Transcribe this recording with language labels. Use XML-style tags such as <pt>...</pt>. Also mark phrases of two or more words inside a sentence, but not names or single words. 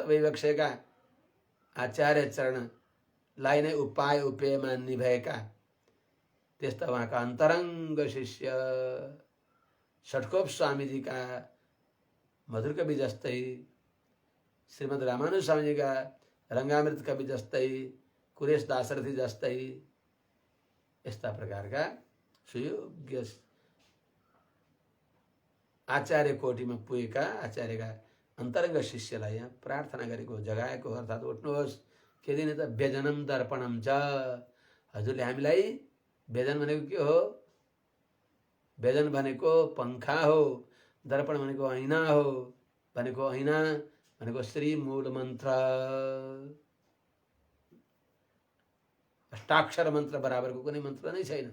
<ne>भइबक्सेका आचार्य चरणलाई नै उपाय उपेय मान्ने भएका त्यस्ता उहाँका अन्तरङ्ग शिष्य षट्कोप स्वामीजीका मधुर कवि जस्तै, श्रीमद् रामानुज स्वामीजीका रङ्गामृत कवि जस्तै, कुरेश दाशरथी जस्तै यस्ता प्रकारका सुयोग्य आचार्य कोटिमा पुगेका आचार्यका अन्तरङ्ग शिष्यलाई यहाँ प्रार्थना गरेको जगाएको, अर्थात् उठ्नुहोस्। के दिने त?</ne> <sa>व्यजनम दर्पणम च।</sa> <ne>हजुरले हामीलाई, व्यजन भनेको के हो? व्यजन भनेको पंखा हो, दर्पण भनेको ऐना हो। भनेको ऐना भनेको श्री मूल मन्त्र, अष्टाक्षर मन्त्र बराबरको कुनै मन्त्र नै छैन।</ne>